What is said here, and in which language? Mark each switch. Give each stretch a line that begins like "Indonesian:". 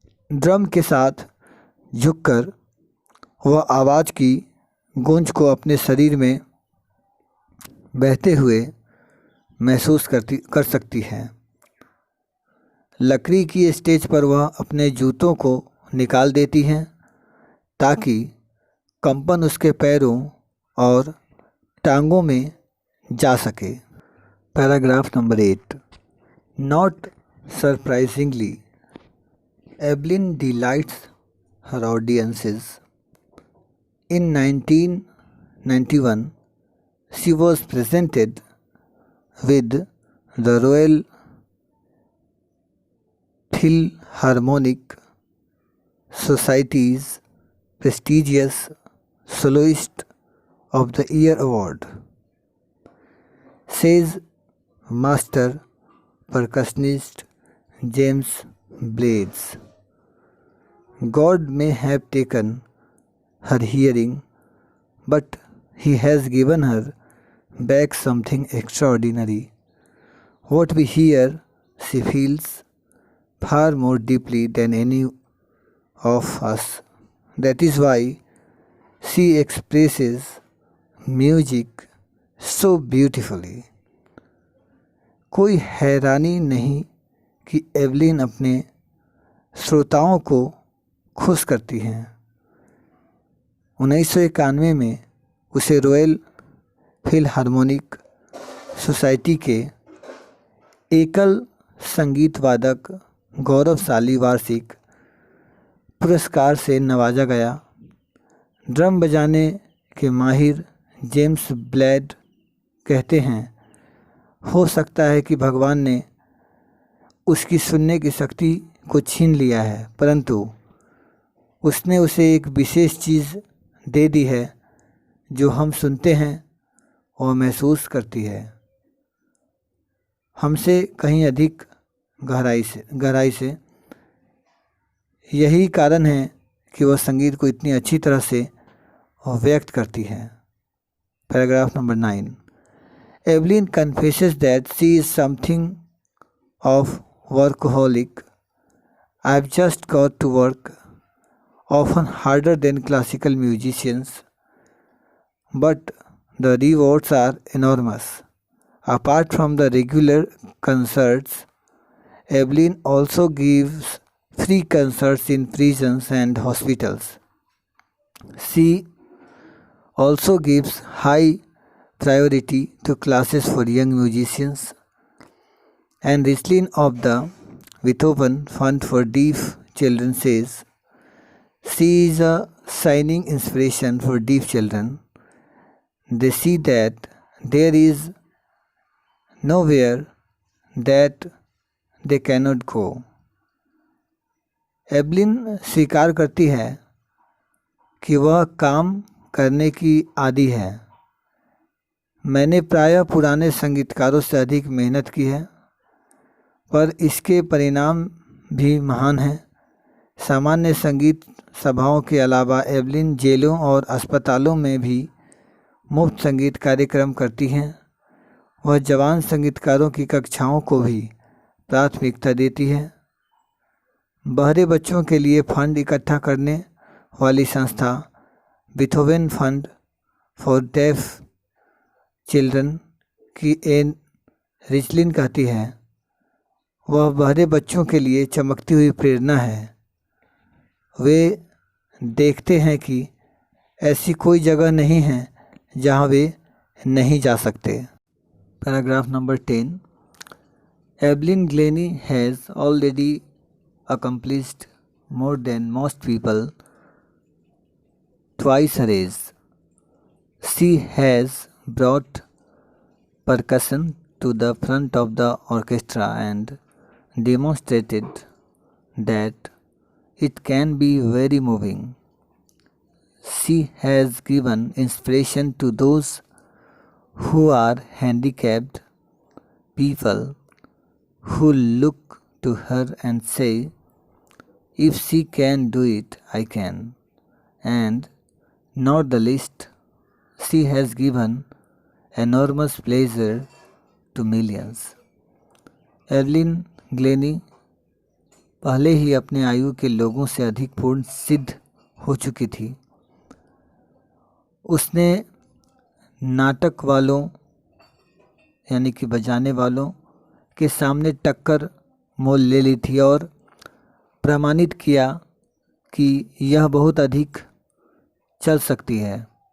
Hindi: Drum के साथ झुककर वह आवाज़ की गूंज को अपने शरीर में बहते हुए महसूस कर सकती है। लकड़ी की स्टेज पर वह अपने जूतों को निकाल देती हैं ताकि कंपन उसके पैरों और टांगों में जा सके। Paragraph number 8।
English: Not surprisingly, Evelyn delights her audiences. In 1991, she was presented with the Royal Philharmonic Society's prestigious Soloist of the Year award. Says master percussionist James Blades. God may have taken her hearing, but he has given her back something extraordinary. What we hear, she feels far more deeply than any of us. That is why she expresses music so beautifully.
Hindi: कोई हैरानी नहीं कि Evelyn अपने श्रोताओं को खुश करती हैं। 1991 में उसे रॉयल फिलहार्मोनिक सोसाइटी के एकल संगीत वादक गौरवशाली वार्षिक पुरस्कार से नवाजा गया। ड्रम बजाने के माहिर जेम्स ब्लेड कहते हैं, हो सकता है कि भगवान ने उसकी सुनने की शक्ति को छीन लिया है, परंतु उसने उसे एक विशेष चीज़ दे दी है जो हम सुनते हैं और महसूस करती है, हमसे कहीं अधिक गहराई से। यही कारण है कि वह संगीत को इतनी अच्छी तरह से व्यक्त करती है। Paragraph number 9।
English: Evelyn confesses that she is something of workaholic. I've just got to work, often harder than classical musicians, but the rewards are enormous. Apart from the regular concerts, Evelyn also gives free concerts in prisons and hospitals. She also gives high priority to classes for young musicians, and Rislin of the Beethoven Fund for Deaf Children says she is a shining inspiration for deaf children. They see that there is nowhere that they cannot go.
Hindi: Evelyn स्वीकार करती है कि वह काम करने की आदी है। मैंने प्रायः पुराने संगीतकारों से अधिक मेहनत की है, पर इसके परिणाम भी महान हैं। सामान्य संगीत सभाओं के अलावा एवलिन जेलों और अस्पतालों में भी मुफ्त संगीत कार्यक्रम करती हैं। वह जवान संगीतकारों की कक्षाओं को भी प्राथमिकता देती है। बहरे बच्चों के लिए फंड इकट्ठा करने वाली संस्था Beethoven fund for def children की एन रिचलिन कहती है, वह बहरे बच्चों के लिए चमकती हुई प्रेरणा है। वे देखते हैं कि ऐसी कोई जगह नहीं है जहां वे नहीं जा सकते। Paragraph number 10।
English: Evelyn Glennie has already accomplished more than most people twice her age. She has brought percussion to the front of the orchestra and demonstrated that it can be very moving. She has given inspiration to those who are handicapped people who look to her and say, if she can do it, I can. And not the least, she has given enormous pleasure to millions.
Hindi: Evelyn Glenny पहले ही अपने आयु के लोगों से अधिक पूर्ण सिद्ध हो चुकी थी। उसने नाटक वालों यानी कि बजाने वालों के सामने टक्कर मोल ले ली थी और प्रमाणित किया कि यह बहुत अधिक चल सकती है।